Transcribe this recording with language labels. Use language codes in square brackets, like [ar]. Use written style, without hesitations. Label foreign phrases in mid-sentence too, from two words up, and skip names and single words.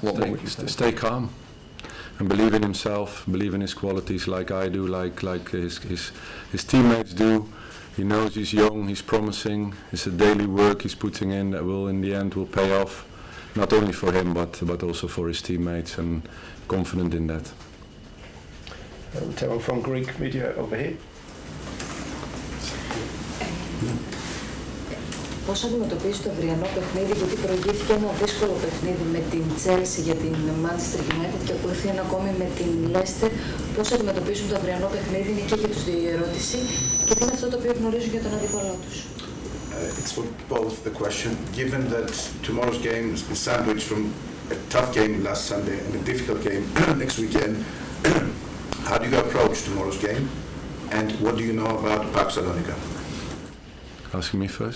[en] Stay calm and believe in himself, believe in his qualities, like I do, like his teammates do. He knows he's young, he's promising. It's a daily work he's putting in that will, in the end, will pay off, not only for him but also for his teammates, and confident in that. Tell from Greek media over here. [el] Πώς αντιμετωπίζει το αυριανό παιχνίδι, γιατί προηγήθηκε ένα δύσκολο παιχνίδι με την Chelsea για την Manchester United και ακολουθεί ένα ακόμη με την Leicester. Πώς αντιμετωπίζουν το αυριανό παιχνίδι, είναι και για τους δύο η ερώτηση, και τι είναι αυτό το οποίο γνωρίζουν για τον αντίπαλό τους. [en] It's for both the question. Given that tomorrow's game is sandwiched from a tough game last Sunday and a difficult game next weekend, how do you approach tomorrow's game, and what do you know about PAOK Salonika? Asking me first?